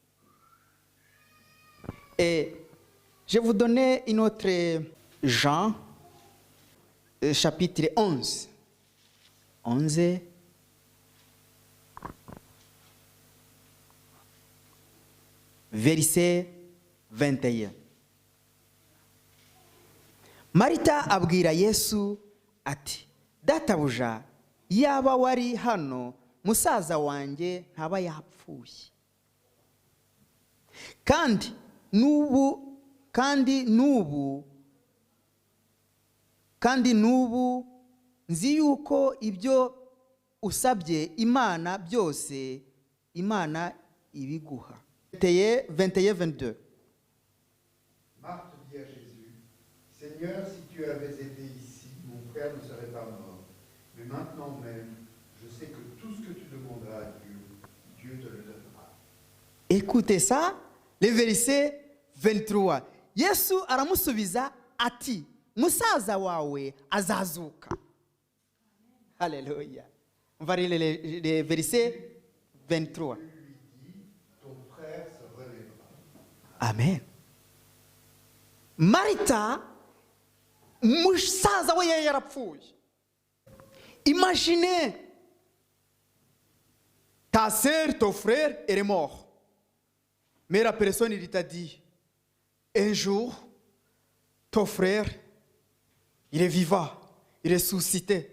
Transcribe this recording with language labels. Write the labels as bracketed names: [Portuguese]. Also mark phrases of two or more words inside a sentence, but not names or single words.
[French] Et je vais vous donner une autre Jean, chapitre 11. 11. Verset 21. [Kinyarwanda] Marita abwira Yesu ati, databuja, yaba wari hano, musaza wanjye ntaba yapfuye. Kandi nubu nzi yuko ibyo usabye Imana byose, Imana ibiguha. [French] 21-22. Marthe dit à Jésus, Seigneur, si tu avais été ici, mon frère ne serait pas mort. Mais maintenant même, je sais que tout ce que tu demanderas à Dieu, Dieu te le donnera. Écoutez ça, le verset 23. [Kinyarwanda] Yesu aramusubiza ati, musaza wawe azazuka. [French] Alléluia. On va lire le verset 23. Amen. [Kinyarwanda] Marita, musaza we yarapfuye. [French] Imaginez, ta sœur, ton frère, elle est mort. Mais la personne, il t'a dit, un jour, ton frère, il est vivant, il est ressuscité.